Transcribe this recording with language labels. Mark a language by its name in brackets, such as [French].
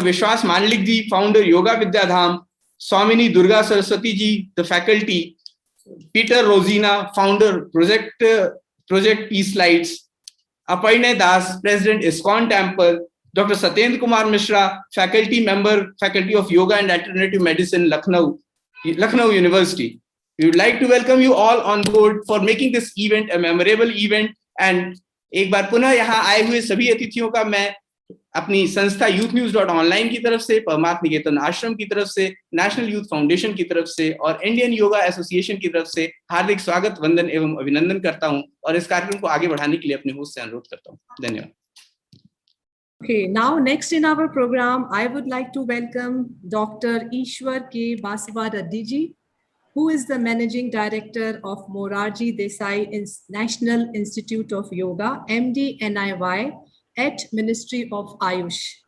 [English] Vishwas Manlik ji, founder, Yoga Vidya Dham, Swamini Durga Saraswati ji, the faculty, Peter Rosina, founder, Project Peace Lights, Aparna Das, President, ISKCON Temple, Dr. Satyendra Kumar Mishra, faculty member, Faculty of Yoga and Alternative Medicine, Lucknow University. We would like to welcome you all on board for making this event a memorable event. [Hindi] And एक बार पुनः यहाँ आए हुए सभी अतिथियों का मैं अपनी संस्था youthnews.online की तरफ से, परमार्थ निकेतन आश्रम की तरफ से, नेशनल यूथ फाउंडेशन की तरफ से और इंडियन योगा एसोसिएशन की तरफ से हार्दिक स्वागत, वंदन एवं अभिनंदन करता हूं और इस कार्यक्रम को आगे बढ़ाने के लिए अपने होस्ट से अनुरोध करता हूं। धन्यवाद। [English] Okay, now next in our program, I would like to welcome Dr. Ishwar K. Baswareddy ji, who is the Managing Director of Morarji Desai National Institute of Yoga, MD NIY, at Ministry of Ayush.